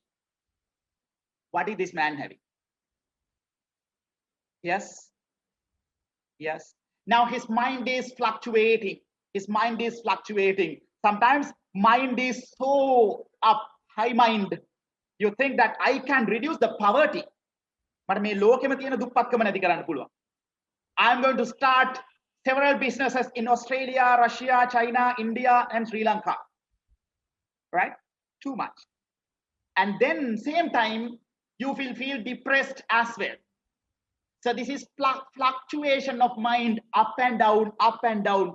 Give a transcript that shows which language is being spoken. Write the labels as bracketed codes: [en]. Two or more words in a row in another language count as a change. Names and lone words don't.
[en] What is this man having? Yes. Yes. Now his mind is fluctuating. His mind is fluctuating. Sometimes mind is so up, high mind. You think that I can reduce the poverty. [si] But මේ ලෝකෙම තියෙන දුප්පත්කම නැති කරන්න පුළුවන්. [en] I am going to start several businesses in Australia, Russia, China, India, and Sri Lanka. Right? Too much. And then same time, you will feel depressed as well. So this is fluctuation of mind, up and down, up and down.